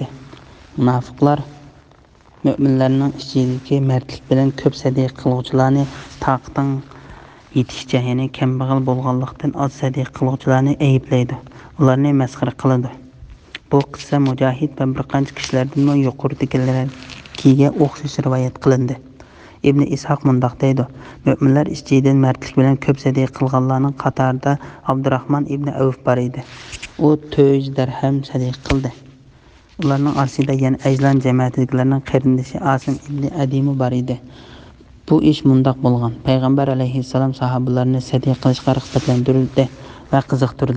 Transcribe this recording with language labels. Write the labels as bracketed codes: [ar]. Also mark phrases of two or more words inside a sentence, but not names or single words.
[uz] Munofiqlar mo'minlarning ichidagi mardlik bilan ko'p sadiq qiluvchilarni taqating yetishicha, ya'ni kambag'al bo'lganlikdan oz sadiq qiluvchilarni ayblaydi. Ularni masxara qiladi. Bu qissa Mujohid va bir qancha kishilardan yuqoridagilarga o'xshash rivoyat qilindi. İbn İshaq mundaq deydi. Müminler içinden mertlik bilen köp sadiqa qilganlarning qatorida Abdurrahman ibn Avf bar edi. O 400 dirham sadiqa qildi. Ularning orasida yana Ajlan jamoatidagilarning qarindoshi Asim ibn Adimi bar edi. Bu ish mundaq bo'lgan. Payg'ambar alayhissalom sahobalarni sadiqa qilishga rag'batlantirdi va qiziqtirdi.